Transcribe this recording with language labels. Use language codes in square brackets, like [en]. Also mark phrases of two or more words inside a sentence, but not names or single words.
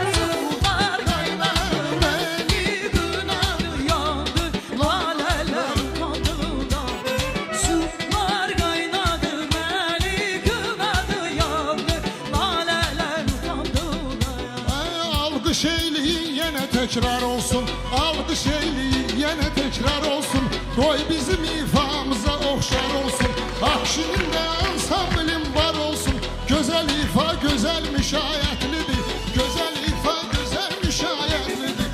[tr] Sular kaynadı, beni kınadı, yandı, laleler utandılar. Sular kaynadı, beni kınadı, yandı, laleler utandılar. [az] Alqış eyleyin yenə təkrar olsun. Alqış eyleyin yenə təkrar olsun. Qoy bizim ifamıza oxşar olsun. Akşinin də ansamblim var olsun. Gözəl ifa, gözəl müşayiətlidir. Gözəl ifa, gözəl müşayiətlidir.